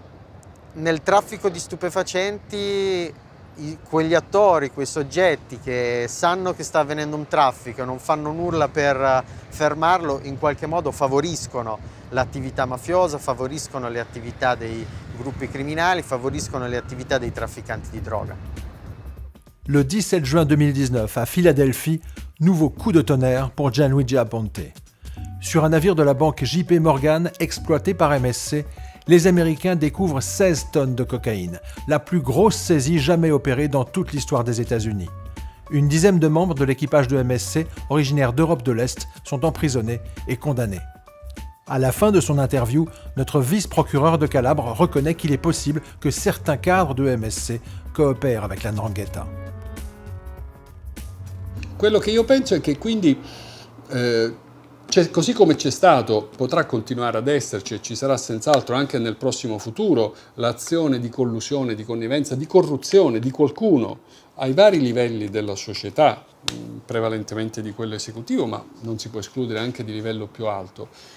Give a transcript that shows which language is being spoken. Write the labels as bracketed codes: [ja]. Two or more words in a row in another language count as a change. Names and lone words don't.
[it] Nel traffico di stupefacenti quegli attori, quei soggetti che sanno che sta avvenendo un traffico e non fanno nulla per fermarlo, in qualche modo favoriscono l'attività mafiosa, favoriscono le attività dei gruppi criminali, favoriscono le attività dei trafficanti di droga. [fr] Le 17 juin 2019, à Philadelphie, nouveau coup de tonnerre pour Gianluigi Aponte. Sur un navire de la banque JP Morgan exploité par MSC, les Américains découvrent 16 tonnes de cocaïne, la plus grosse saisie jamais opérée dans toute l'histoire des États-Unis. Une dizaine de membres de l'équipage de MSC, originaires d'Europe de l'Est, sont emprisonnés et condamnés. À la fin de son interview, notre vice-procureur de Calabre reconnaît qu'il est possible que certains cadres de MSC coopèrent avec la 'ndrangheta. [it] Quello che io penso è che quindi, così come c'è stato, potrà continuare ad esserci e ci sarà senz'altro anche nel prossimo futuro l'azione di collusione, di connivenza, di corruzione di qualcuno ai vari livelli della società, prevalentemente di quello esecutivo, ma non si può escludere anche di livello più alto.